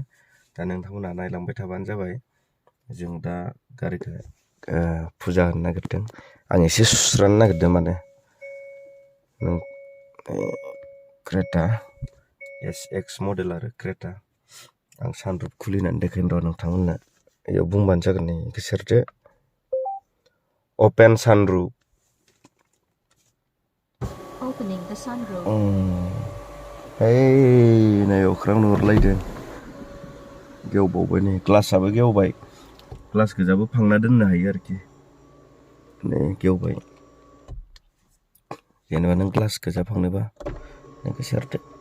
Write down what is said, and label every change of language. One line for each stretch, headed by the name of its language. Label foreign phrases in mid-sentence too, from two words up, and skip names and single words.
Bodo: दा नोंथांमोना नायलांबाय थाबानो जाबाय। जों दा गारिखौ फुजा होनो नागिरदों। आं एसे सुस्रानो नागिरदों माने। क्रेटा SX मडेल आरो क्रेटा। आं सानरुफ खुलिनानै देखायनो र' नोंथांमोननो। बेयाव बुंबानो जागोन, नै गोसोरदो।
English: Open sunroof. Opening the sunroof.
Bodo: नै अख्रां नुहुरलायदों। गेवबावबाय नै, ग्लासाबो गेवबाय। ग्लास गोजाबो फांना दोननो हायो आरोखि। नै गेवबाय। जेनेबा नों ग्लास गोजा फांनोबा नोंखौ सेरदो।